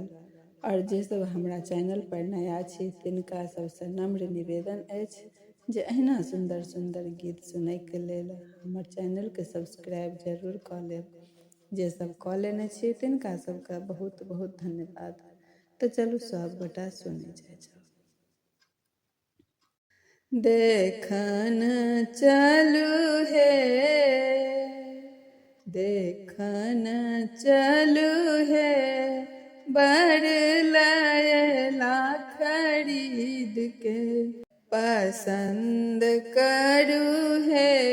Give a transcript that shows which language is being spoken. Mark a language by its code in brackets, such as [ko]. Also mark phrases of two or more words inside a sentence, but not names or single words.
[mai] और जे सब हमरा चैनल पर नया छी तिनका सबसे नम्र निवेदन अछि जे अहिना सुंदर सुंदर गीत सुनय के लेल हमर चैनल के सब्सक्राइब जरूर कऽ लेब। जे सब कऽ लेने छी तिनका सबका बहुत बहुत धन्यवाद। तो चलू सब गोटा सुने जाए। देखन चलू हे, देखन चलू हे, बड़ लयला खरीद के पसंद करू हे,